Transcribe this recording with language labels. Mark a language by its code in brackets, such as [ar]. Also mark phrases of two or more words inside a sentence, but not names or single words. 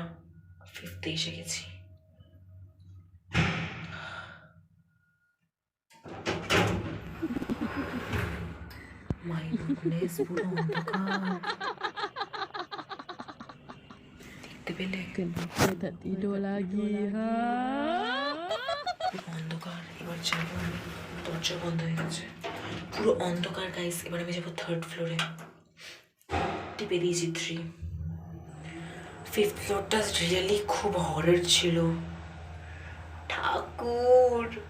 [bn] 5th এসে গেছি। [en] my goodness, [bn] পুরো অন্ধকার। দেখতে পেলে? [ms] Kenapa tak tidur lagi? Ha? [bn] পুরো অন্ধকার। এবার যাবো আমি, দরজা বন্ধ হয়ে গেছে, পুরো অন্ধকার গাইস। এবার আমি যাবো 3rd ফ্লোরে, টিপে দিয়েছি 3। 5th ফ্লোরটা রিয়েলি খুব হরর ছিল, ঠাকুর।